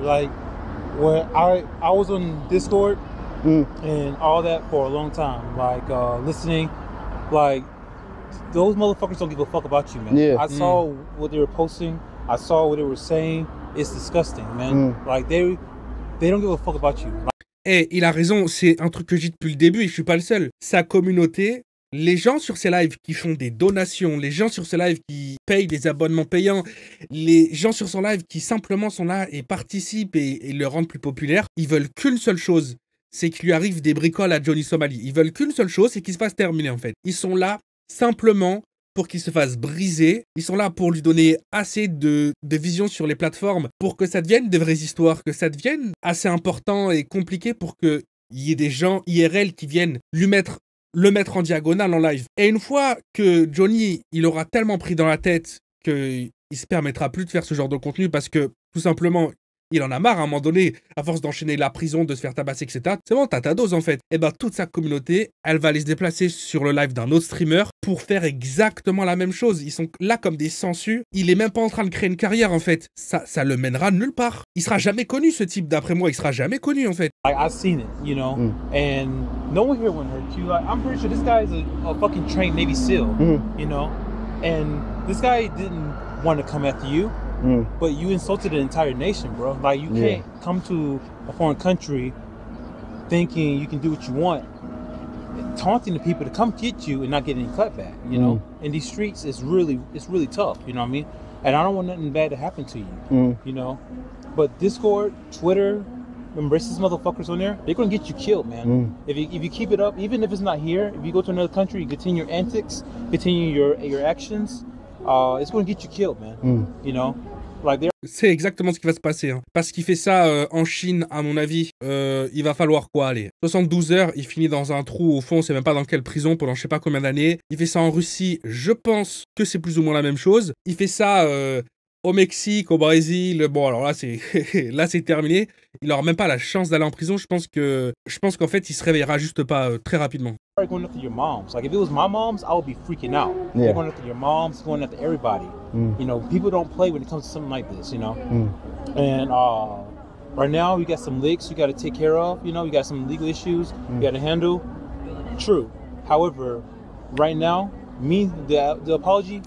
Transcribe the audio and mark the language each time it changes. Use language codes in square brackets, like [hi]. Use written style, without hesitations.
[en] Like when I was on Discord and all that for a long time, like listening, like those motherfuckers don't give a fuck about you, man. Yeah. I saw what they were posting. I saw what they were saying. It's disgusting, man. Like they don't give a fuck about you. [fr] Et il a raison, c'est un truc que je dis depuis le début et je suis pas le seul. Sa communauté, les gens sur ses lives qui font des donations, les gens sur ses lives qui payent des abonnements payants, les gens sur son live qui simplement sont là et participent et le rendent plus populaire, ils veulent qu'une seule chose, c'est qu'il lui arrive des bricoles à Johnny Somali. Ils veulent qu'une seule chose, c'est qu'il se fasse terminer en fait. Ils sont là simplement pour qu'il se fasse briser. Ils sont là pour lui donner assez de vision sur les plateformes pour que ça devienne des vraies histoires, que ça devienne assez important et compliqué pour qu'il y ait des gens IRL qui viennent le mettre en diagonale en live. Et une fois que Johnny, il aura tellement pris dans la tête qu'il se permettra plus de faire ce genre de contenu parce que, tout simplement, il en a marre à un moment donné, à force d'enchaîner la prison, de se faire tabasser, etc. C'est bon, t'as ta dose en fait. Et ben toute sa communauté, elle va aller se déplacer sur le live d'un autre streamer pour faire exactement la même chose. Ils sont là comme des sangsues. Il est même pas en train de créer une carrière en fait. Ça le mènera nulle part. Il sera jamais connu ce type, d'après moi. Il sera jamais connu en fait. [en] Like I've seen it, you know, and no one here wouldn't hurt you. Like I'm pretty sure this guy is a fucking trained Navy SEAL, you know, and this guy didn't want to come after you. But you insulted an entire nation, bro. Like, you can't come to a foreign country thinking you can do what you want, taunting the people to come get you and not get any cutback, you know? In these streets, it's really tough, you know what I mean? And I don't want nothing bad to happen to you, you know? But Discord, Twitter, them racist motherfuckers on there, they're gonna get you killed, man. If you keep it up, even if it's not here, if you go to another country, you continue your antics, continue your actions, it's gonna get you killed, man. You know? [fr] C'est exactement ce qui va se passer. Hein. Parce qu'il fait ça en Chine, à mon avis, il va falloir quoi aller 72 heures, il finit dans un trou au fond, on sait même pas dans quelle prison pendant je sais pas combien d'années. Il fait ça en Russie, je pense que c'est plus ou moins la même chose. Il fait ça au Mexique, au Brésil. Bon, alors là, c'est terminé. Il aura même pas la chance d'aller en prison. Je pense qu'en fait, il se réveillera juste pas très rapidement. [en] Going after your moms. Like if it was my moms, I would be freaking out. They're going after your moms, going after everybody. You know, people don't play when it comes to something like this, you know. And right now, you got some leaks you got to take care of. You know, you got some legal issues you got to handle. True. However, right now, the apology.